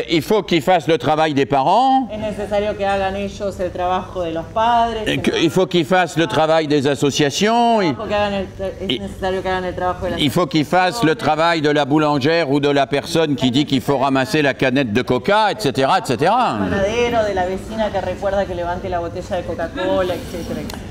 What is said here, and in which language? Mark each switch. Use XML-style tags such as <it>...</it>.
<fr>Il faut qu'ils fassent le travail des parents,</fr> <es>Es necesario que hagan ellos el trabajo de los padres,</es> <fr>il faut qu'ils fassent le travail des associations,</fr> <es>es necesario que hagan el trabajo de las</es> <fr>il faut qu'ils fassent le travail de la boulangère ou de la personne qui dit qu'il faut ramasser la canette de coca, etc., etc.</fr> <es>panadero, de la vecina que recuerda que levante la botella de Coca-Cola, etcétera, etcétera.</es>